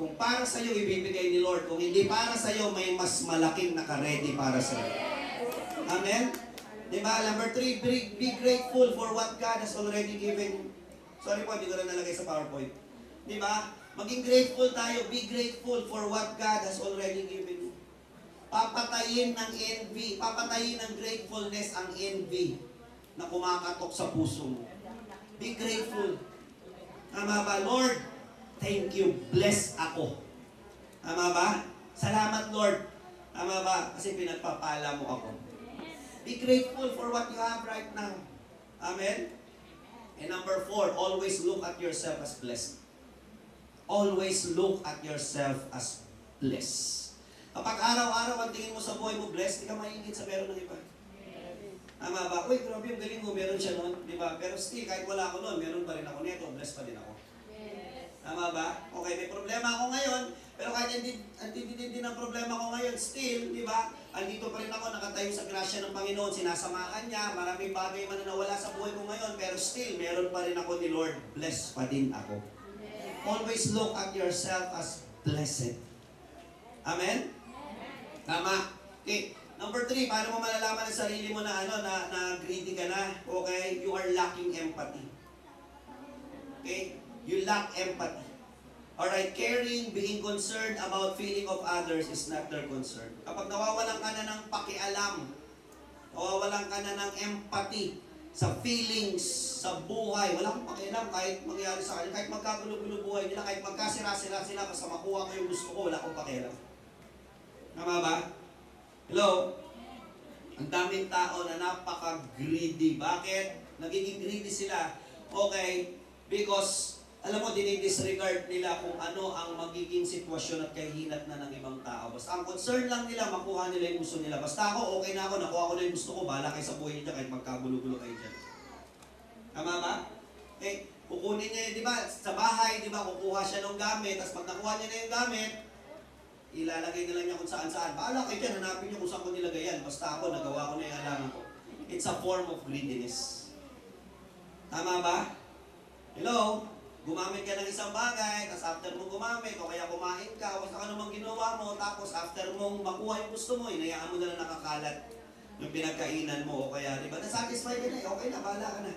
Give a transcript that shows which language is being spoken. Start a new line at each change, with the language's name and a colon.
Filipino: Kung para sa'yo, ibibigay ni Lord. Kung hindi para sa'yo, may mas malaking naka-ready para sa'yo. Amen? Diba?
English: Number 3, be grateful for what God has already given.
Filipino: Sorry po, hindi ko na nalagay sa PowerPoint. Diba? Maging grateful tayo.
English: Be grateful for what God has already given you.
Filipino: Papatayin ng envy, papatayin ng gratefulness ang envy na kumakatok sa puso mo.
English: Be grateful.
Filipino: Tama ba? Lord, thank you. Bless ako. Tama ba? Salamat, Lord. Tama ba? Kasi pinagpapala mo ako.
English: Be grateful for what you have right now. Amen? And number 4, always look at yourself as blessed. Always look at yourself as blessed.
Filipino: Kapag araw-araw ang tingin mo sa buhay mo blessed, di ka maingit sa meron ng iba. Tama ba? Uy, grabe yung galing mo, meron siya noon. Di ba? Pero still, kahit wala ako noon, meron pa rin ako nito, blessed pa din ako. Tama ba? Okay, may problema ako ngayon, Pero kahit din ang problema ko ngayon, still, di ba? Andito pa rin ako, nakatayo sa grasya ng Panginoon, sinasamahan niya, maraming bagay man na nawala sa buhay ko ngayon, pero still, meron pa rin ako ni Lord. Blessed pa din ako.
English: Always look at yourself as blessed.
Filipino: Amen? Tama? Okay. Number 3, paano mo malalaman ang sarili mo na na greedy ka na? Okay?
English: You are lacking empathy. Okay? You lack empathy. Alright, caring, being concerned about feeling of others is not their concern.
Filipino: Kapag nawawalan ka na ng pakialam, nawawalan ka na ng empathy sa feelings, sa buhay, wala kang pakialam kahit mangyari sa kanila, kahit magkagulo-gulo buhay nila, kahit magkasira-sira sila, basta makuha ko yung gusto ko, wala akong pakialam. Tama ba? Hello? Ang daming tao na napaka-greedy. Bakit? Nagiging greedy sila. Okay, because alam mo, dinidisregard nila kung ano ang magiging sitwasyon at kahinat na ng ibang tao. Basta ang concern lang nila, makuha nila yung gusto nila. Basta ako, okay na ako, nakuha ko na yung gusto ko, bahala kayo sa buhay niya kahit magkagulo-gulo kayo dyan. Tama ba? Eh, kukunin niya, di ba, sa bahay, di ba, kukuha siya ng gamit, tapos pag nakuha niya na yung gamit, ilalagay na lang niya kung saan-saan. Bahala kayo dyan, hanapin niyo kung saan ko nilagay yan. Basta ako, nagawa ko na yung alangan ko.
English: It's a form of greediness.
Filipino: Tama ba? Hello? Gumamit ka ng isang bagay, tapos after mong gumamit, o kaya kumain ka, o sa anumang ginawa mo, tapos after mong makuha yung gusto mo, inayaan mo na lang nakakalat yung pinagkainan mo, o kaya, di ba, nasatisfy ka na, okay na, bahala ka na.